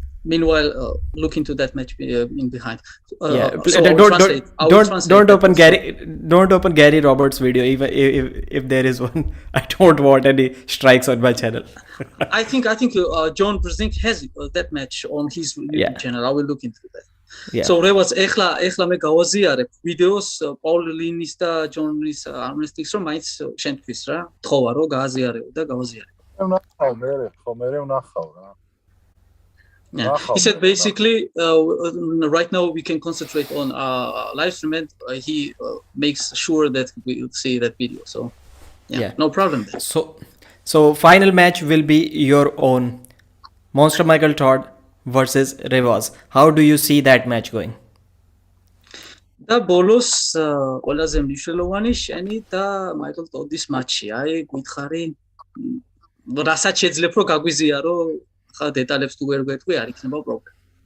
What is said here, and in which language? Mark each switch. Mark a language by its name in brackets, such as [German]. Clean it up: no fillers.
[English] Meanwhile, look into that match in behind. So don't open Gary Roberts' video if there is one. I don't want any strikes on my channel. I think John Brzezinski has that match on his YouTube channel. I will look into that. Yeah. [Georgian] So Revaz, ეხლა მე გავაზიარებ ვიდეოს Paul Lin-ის და John Lin-ის armwrestling-ს რომ მაინც შენთვის რა თხოვა რომ გააზიარეო და გავაზიარებ. მე ვნახავ რა. Yeah. [English] He said basically right now we can concentrate on live stream and he makes sure that we will see that video. So no problem there. So final match will be your own. Monster Michael Todd versus Revaz. How do you see that match going? [Georgian] და ბოლოს ყველაზე მნიშვნელოვანი შენი და Michael Todd-ის მატჩი. აი გითხარი რასაც შეძლებ რომ გაგვიზიარო ხა დეტალებს თუ ვერ გვეტყვი არ იქნება პრობლემა.